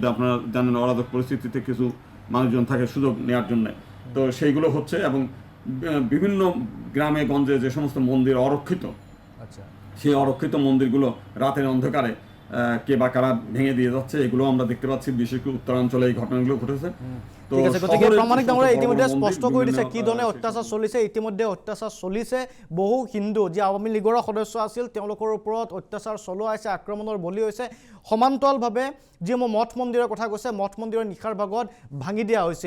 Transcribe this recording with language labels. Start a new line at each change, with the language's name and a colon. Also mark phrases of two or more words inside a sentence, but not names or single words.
Bangla: আপনারা জানেন অরাজক পরিস্থিতিতে কিছু মানুষজন থাকে সুযোগ নেওয়ার জন্য। তো সেইগুলো হচ্ছে, এবং বিভিন্ন গ্রামে গঞ্জে যে সমস্ত মন্দির অরক্ষিত, আচ্ছা, সেই অরক্ষিত মন্দিরগুলো রাতের অন্ধকারে কে বা কারা ভেঙে দিয়ে যাচ্ছে, এগুলো আমরা দেখতে পাচ্ছি। বিশেষ করে উত্তরাঞ্চলে এই ঘটনাগুলো ঘটেছে।
Assamese: ঠিক আছে, গতিকে প্ৰামাণিক ডাঙৰীয়া ইতিমধ্যে স্পষ্ট কৰি দিছে কি ধৰণে অত্যাচাৰ চলিছে। ইতিমধ্যে অত্যাচাৰ চলিছে। বহু হিন্দু যি আওয়ামী লীগৰ সদস্য আছিল তেওঁলোকৰ ওপৰত অত্যাচাৰ চলোৱা হৈছে, আক্ৰমণৰ বলি হৈছে। সমান্তৰালভাৱে যিসমূহ মঠ মন্দিৰৰ কথা কৈছে, মঠ মন্দিৰৰ নিশাৰ ভাগত ভাঙি দিয়া হৈছিল।